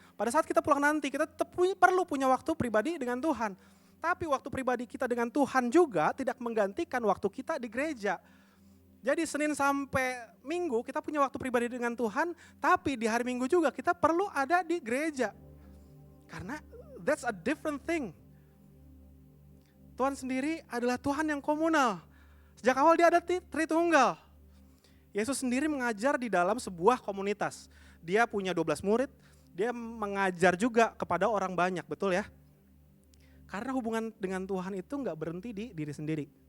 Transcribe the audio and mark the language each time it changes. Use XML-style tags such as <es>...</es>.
<id>Pada saat kita pulang nanti, kita perlu punya waktu pribadi dengan Tuhan. Tapi waktu pribadi kita dengan Tuhan juga tidak menggantikan waktu kita di gereja. Jadi Senin sampai Minggu kita punya waktu pribadi dengan Tuhan, tapi di hari Minggu juga kita perlu ada di gereja. Karena</id> <en>that's a different thing.</en> <id>Tuhan sendiri adalah Tuhan yang komunal. Sejak awal Dia ada Tritunggal. Yesus sendiri mengajar di dalam sebuah komunitas. Dia punya 12 murid, Dia mengajar juga kepada orang banyak, betul ya? Karena hubungan dengan Tuhan itu gak berhenti di diri sendiri.</id>